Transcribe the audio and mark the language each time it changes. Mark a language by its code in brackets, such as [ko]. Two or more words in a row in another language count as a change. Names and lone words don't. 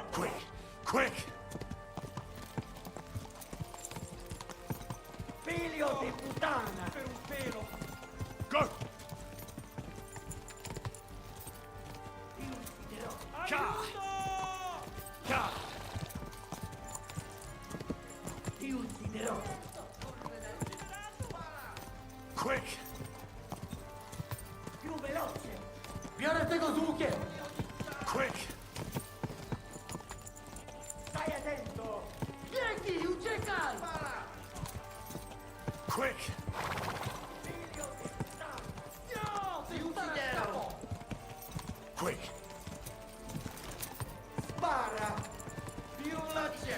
[en] Quick! Quick! [it] Figlio di puttana! Per un pelo! [en] Go! [it] Ti ucciderò! Già! Già! Ti ucciderò! [en] Quick! [it] Più veloce! [pl] Biorę tego z łukiem! [en] Quick! [it] Stai attento! [pl] Biegnij, uciekaj! [it] Spara! [en] Quick! [it] Figlio di puttana! No! Ti ucciderò! [en] Quick! [it] Spara! Più veloce!